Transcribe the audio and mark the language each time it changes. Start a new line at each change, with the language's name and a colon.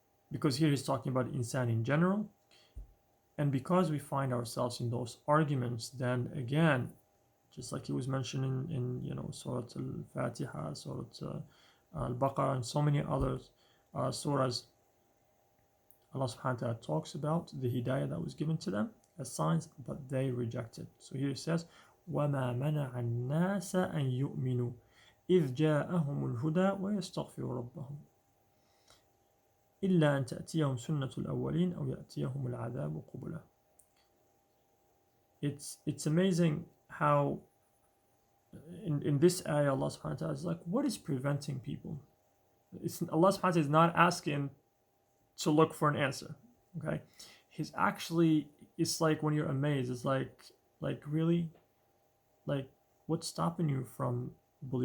English: Because here he's talking about insan in general. And because we find ourselves in those arguments, then again, just like he was mentioning in Surah Al-Fatiha, Surah Al-Baqarah, and so many others surahs, Allah subhanahu wa ta'ala talks about the hidayah that was given to them as signs, but they rejected. So here it says,
Arabic: وَمَا مَنَعَ النَّاسَ أَن يُؤْمِنُوا إِذْ جَاءَهُمُ الْهُدَى وَيَسْتَغْفِرُوا رَبَّهُم إِلَّا أَن تَأْتِيَهُمْ سُنَّةُ الْأَوَّلِينَ أَوْ يَأْتِيَهُمُ الْعَذَابُ قُبُلًا.
English: It's amazing how in this ayah Allah subhanahu wa ta'ala is like, what is preventing people? Allah subhanahu wa ta'ala is not asking to look for an answer, okay? He's actually, it's like when you're amazed, it's like really, like what's stopping you from believing